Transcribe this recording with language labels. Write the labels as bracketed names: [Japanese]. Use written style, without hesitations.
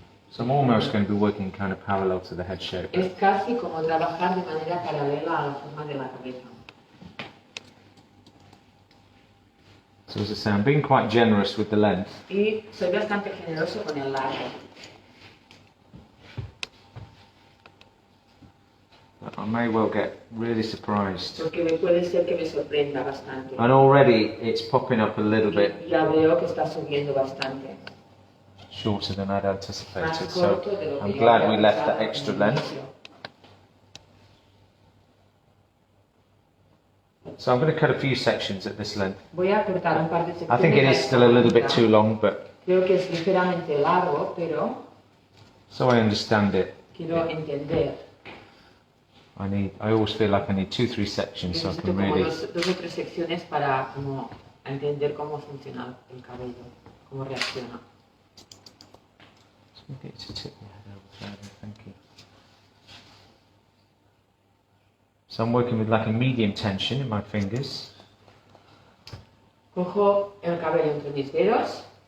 [English] So I'm almost going to be working kind of parallel to the head shape. [Spanish] Es casi como trabajar de manera paralela a la forma de la cabeza. [English] So as I say, I'm being quite generous with the length. [Spanish] Y soy bastante generoso con el largo. [English] I may well get really surprised. [Spanish] Porque puede ser que me sorprenda bastante. [English] And already it's popping up a little bit. [Spanish] Ya veo que está subiendo bastante. [English] Shorter than I'd anticipated, so I'm glad we left that extra length. So I'm going to cut a few sections at this length. [Spanish] Voy a cortar un par de secciones. [English] I think it is still a little bit too long, but [Spanish] creo que es ligeramente largo, pero [English] so I understand it. [Spanish] Quiero entender. [English] I always feel like I need 2-3 sections so I can really. [Spanish] Dos o tres secciones para como entender cómo funciona el cabello, cómo reacciona. [English] Just get you to tip your head over further, thank you. So I'm working with like a medium tension in my fingers. [Spanish] Cojo el cabello entre mis dedos.